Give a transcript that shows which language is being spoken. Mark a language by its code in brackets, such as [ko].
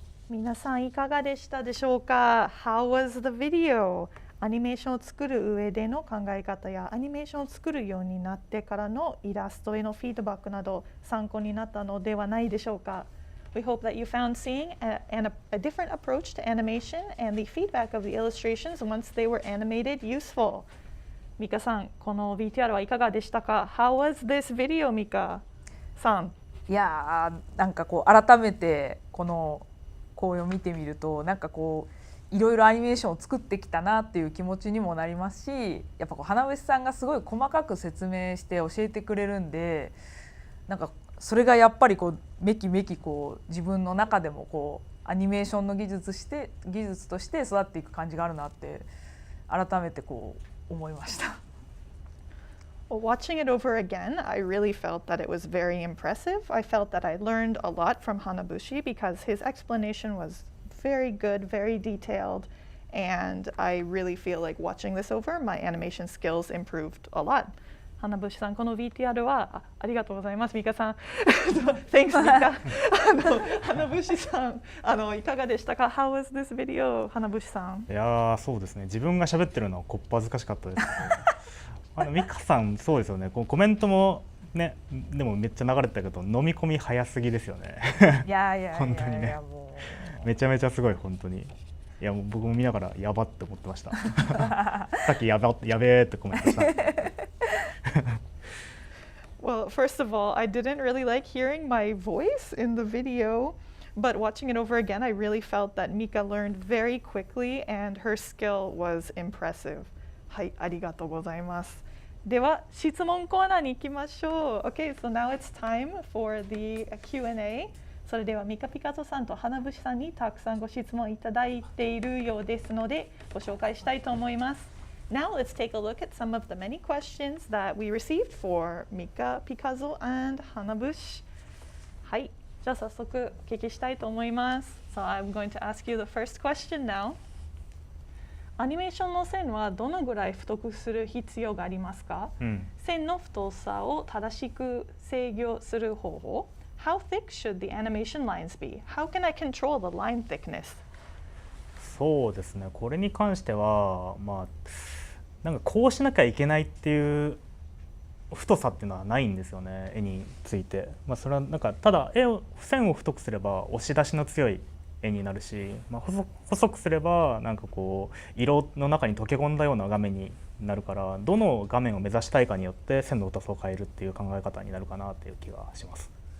[ja] Minasan, さんいかがでしたでしょうか? [en] How was the video? [ja] アニメーションを作る上での考え方やアニメーションを作るようになってからのイラストへのフィードバックなど参考になったのではないでしょうか? [en] We hope that you found seeing a different approach to animation and the feedback of the illustrations once they were animated useful. [ja] ミカさん、この VTR はいかがでしたか? [en] How was this video, ミカさん? [ja] いやー、なんかこう改めてこのこう見てみるとなんかこういろいろアニメーションを作ってきたなっていう気持ちにもなりますし、やっぱこう花節さんがすごい細かく説明して教えてくれるんで、なんかそれがやっぱりこうめきめきこう自分の中でもこうアニメーションの技術として育っていく感じがあるなって改めてこう思いました。 [en] Well, watching it over again, I really felt that it was very impressive. I felt that I learned a lot from Hanabushi because his explanation was very good, very detailed, and I really feel like watching this over, my animation skills improved a lot. [ja] 花節さん、この VTR はありがとうございます。ミカさん。 [en] Thanks [ja] ミカ。花節さん、いかがでしたか [en] ？How was this video? [ja] 花節さん。いやー、そうですね。自分が喋ってるのはこっぱずかしかったですけど。ミカさん、そうですよね。コメントもね、でもめっちゃ流れてたけど、飲み込み早すぎですよね。いやいや本当にね。めちゃめちゃすごい本当に。いやもう僕も見ながらやばって思ってました。さっきやべえってコメントした。 [en] Well, first of all, I didn't really like hearing my voice in the video, but watching it over again, I really felt that Mika learned very quickly and her skill was impressive. [ja] はい、ありがとうございます。では、質問コーナーに行きましょう。 [en] Okay, so now it's time for the Q&A. [ja] それではミカピカゾさんと花節さんにたくさんご質問いただいているようですのでご紹介したいと思います。 [en] Now let's take a look at some of the many questions that we received for Mika Pikazo and Hanabushi. [ja] はい、じゃあ早速お聞きしたいと思います。 [en] So I'm going to ask you the first question now. [ja] アニメーションの線はどのぐらい太くする必要がありますか？線の太さを正しく制御する方法。 [en] How thick should the animation lines be? How can I control the line thickness? [ja] そうですね。これに関してはまあなんかこうしなきゃいけないっていう太さっていうのはないんですよね。絵について。まあそれはなんかただ線を太くすれば押し出しの強い絵になるし、まあ、細くすればなんかこう色の中に溶け込んだような画面になるから、どの画面を目指したいかによって線の太さを変えるっていう考え方になるかなっていう気がします。